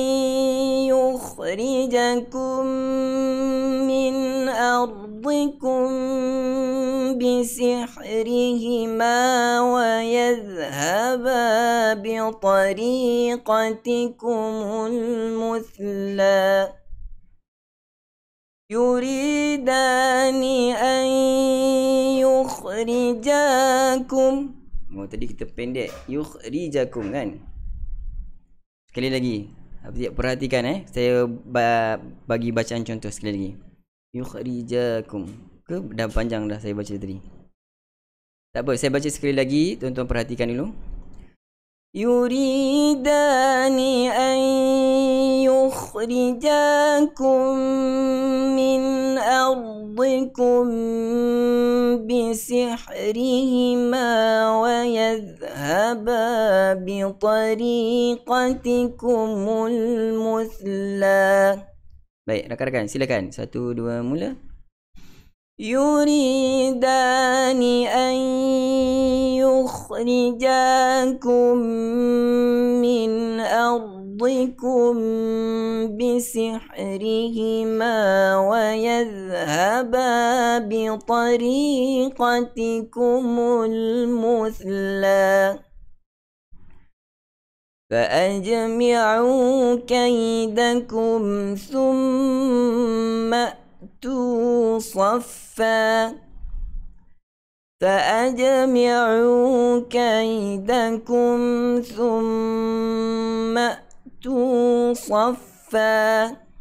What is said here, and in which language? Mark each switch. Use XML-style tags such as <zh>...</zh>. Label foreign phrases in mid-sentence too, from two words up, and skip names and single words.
<ar>يخرجكم من أرضكم بسحرهما ويذهبا بطريقتكم المثلى يريدان أن يخرجاكم.</ar> <ms>Oh, tadi kita pendek yukhrijakum kan. Sekali lagi, perhatikan saya bagi bacaan contoh sekali lagi. Yukhrijakum. Ke dah panjang dah saya baca tadi. Tak apa, saya baca sekali lagi, tuan-tuan perhatikan dulu.</ms> <ar>يريدان أن يخرجاكم من أرضكم بسحرهما ويذهبا بطريقتكم المثلى.</ar> <ms>Baik, rakan-rakan silakan. 1, 2 mula.</ms> <ar>يريدان أن يخرجاكم من أرضكم بسحرهما ويذهبا بطريقتكم المثلى فأجمعوا كيدكم ثم أتوا صفا فأجمعوا كيدكم ثم أتوا صفا</ar>